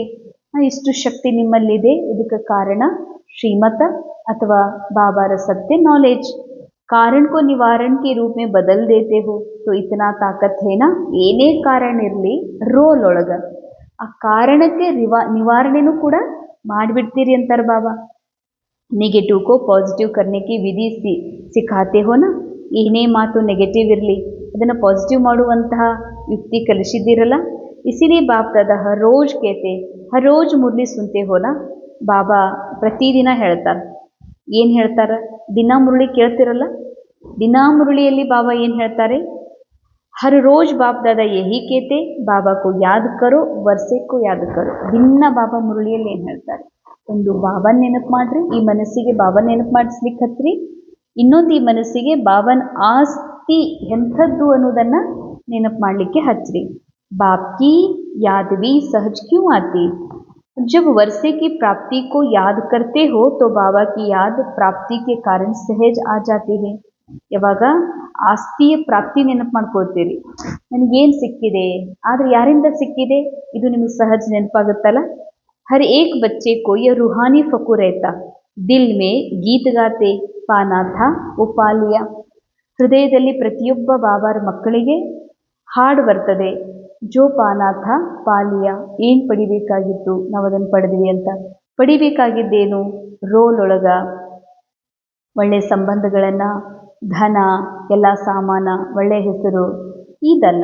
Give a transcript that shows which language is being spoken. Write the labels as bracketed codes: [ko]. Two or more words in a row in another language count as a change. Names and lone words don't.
[kn] ಇಷ್ಟು ಶಕ್ತಿ ನಿಮ್ಮಲ್ಲಿದೆ. ಇದಕ್ಕೆ ಕಾರಣ ಶ್ರೀಮತ ಅಥವಾ ಬಾಬಾರ ಸತ್ಯ ನಾಲೆಜ್. [hi] कारण को निवारण के रूप में बदल देते हो. तो इतना ताकत है ना, [kn] ಏನೇ ಕಾರಣ ಇರಲಿ ರೋಲ್ ಒಳಗ ಆ ಕಾರಣಕ್ಕೆ ನಿವಾರಣೆನೂ ಕೂಡ ಮಾಡಿಬಿಡ್ತೀರಿ ಅಂತಾರೆ ಬಾಬಾ. [hi] नेगेटिव को पॉजिटिव करने की विधि सिखाते हो ना. [kn] ಏನೇ ಮಾತು ನೆಗೆಟಿವ್ ಇರಲಿ ಅದನ್ನು ಪಾಸಿಟಿವ್ ಮಾಡುವಂತಹ ಯುಕ್ತಿ ಕಲಿಸಿದ್ದೀರಲ್ಲ. [hi] इसीलिए बाप दादा हर रोज़ कहते, हर रोज़ मुरली सुनते हो ना. [kn] ಬಾಬಾ ಪ್ರತಿದಿನ ಹೇಳ್ತಾರೆ. ಏನು ಹೇಳ್ತಾರೆ? ದಿನ ಮುರಳಿ ಕೇಳ್ತಿರಲ್ಲ, ದಿನಾ ಮುರಳಿಯಲ್ಲಿ ಬಾಬಾ ಏನು ಹೇಳ್ತಾರೆ? [hi] हर रोज बाप दादा यही कहते, बाबा को याद करो, वर्षे को याद करो. ದಿನ ಬಾಬಾ ಮುರಳಿಯಲ್ಲಿ ಏನು ಹೇಳ್ತಾರೆ? [kn] ಒಂದು ಬಾಬನ್ ನೆನಪು ಮಾಡ್ರಿ, ಈ ಮನಸ್ಸಿಗೆ ಬಾಬನ್ ನೆನಪು ಮಾಡಿಸ್ಲಿಕ್ಕೆ ಹತ್ರಿ. ಇನ್ನೊಂದು ಈ ಮನಸ್ಸಿಗೆ ಬಾಬನ್ ಆಸ್ತಿ ಎಂಥದ್ದು ಅನ್ನೋದನ್ನು ನೆನಪು ಮಾಡಲಿಕ್ಕೆ ಹಚ್ಚ್ರಿ. [hi] बाप की याद भी सहज क्यों आती? जब वर्षे की प्राप्ति को याद करते हो तो बाबा की याद प्राप्ति के कारण सहज आ जाती है. [kn] ಯಾವಾಗ ಆಸ್ತಿಯ ಪ್ರಾಪ್ತಿ ನೆನಪು ಮಾಡ್ಕೊಳ್ತೀರಿ, ನನಗೇನು ಸಿಕ್ಕಿದೆ, ಆದರೆ ಯಾರಿಂದ ಸಿಕ್ಕಿದೆ, ಇದು ನಿಮಗೆ ಸಹಜ ನೆನಪಾಗುತ್ತಲ್ಲ. [hi] हर एक बच्चे को यह रूहानी फकूर रहता, दिल में गीत गाते पाना था वो पा लिया. [kn] ಹೃದಯದಲ್ಲಿ ಪ್ರತಿಯೊಬ್ಬ ಬಾಬಾರ ಮಕ್ಕಳಿಗೆ ಹಾಡು ಬರ್ತದೆ, [hi] जो पाना था पा लिया, [kn] ಏನು ಪಡಿಬೇಕಾಗಿತ್ತು ನಾವು ಅದನ್ನು ಪಡೆದ್ವಿ ಅಂತ. ಪಡಿಬೇಕಾಗಿದ್ದೇನು, ರೋಲ್ ಒಳಗ ಒಳ್ಳೆಯ ಸಂಬಂಧಗಳನ್ನು, ಧನ, ಎಲ್ಲ ಸಾಮಾನ, ಒಳ್ಳೆಯ ಹೆಸರು, ಇದಲ್ಲ.